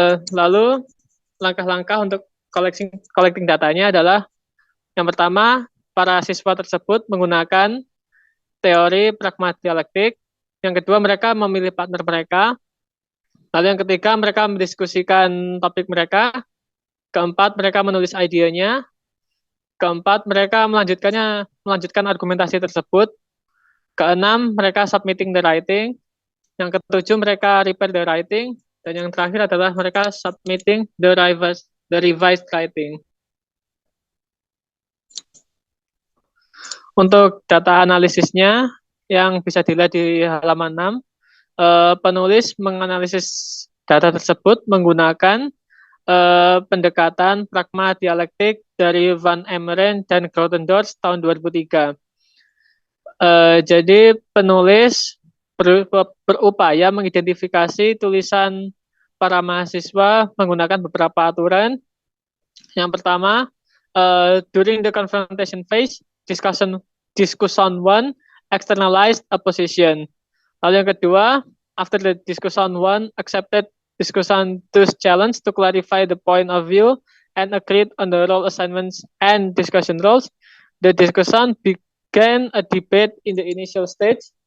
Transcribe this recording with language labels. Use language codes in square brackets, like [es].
[id] Lalu langkah-langkah untuk collecting datanya adalah yang pertama, para siswa tersebut menggunakan teori pragmadialektik. Yang kedua, mereka memilih partner mereka. Lalu yang ketiga, mereka mendiskusikan topik mereka. Keempat, mereka menulis idenya. Keempat, mereka melanjutkan argumentasi tersebut. Keenam, mereka [en] submitting the writing. [id] Yang ketujuh, mereka [en] repair the writing. [id] Dan yang terakhir adalah mereka [en] submitting the revised writing. [id] Untuk data analisisnya yang bisa dilihat di halaman 6, penulis menganalisis data tersebut menggunakan pendekatan pragmadialektik dari Van Emeren dan Grotendorff tahun 2003. Jadi penulis berupaya mengidentifikasi tulisan para mahasiswa menggunakan beberapa aturan. Yang pertama, [en] during the confrontation phase, discussion 1 externalized a position. [id] Lalu yang kedua, [en] after the discussion 1 accepted discussion 2's challenge to clarify the point of view and agreed on the role assignments and discussion roles, the discussion began a debate in the initial stage.